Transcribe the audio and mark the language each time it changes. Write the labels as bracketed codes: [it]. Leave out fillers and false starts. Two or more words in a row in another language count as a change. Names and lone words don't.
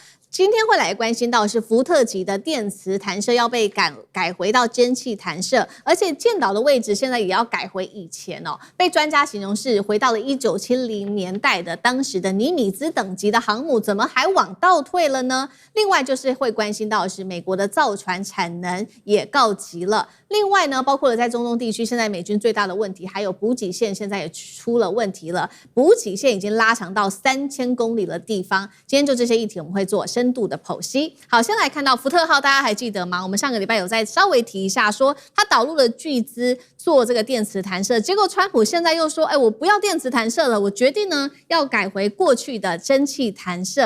[zh] 今天會來關心到的是福特級的電磁彈射要被改回到蒸汽彈射，而且建島的位置現在也要改回以前哦，被專家形容是回到了1970年代的當時的尼米茲等級的航母，怎麼還往倒退了呢？另外就是會關心到的是美國的造船產能也告急了。另外呢，包括了在中東地區，現在美軍最大的問題還有補給線，現在也出了問題了，補給線已經拉長到3000公里的地方。今天就這些議題，我們會做深度的剖析。好，先來看到福特號，大家還記得嗎？我們上個禮拜有再稍微提一下，說他導入了巨資做這個電磁彈射，結果川普現在又說，我不要電磁彈射了，我決定呢要改回過去的蒸汽彈射。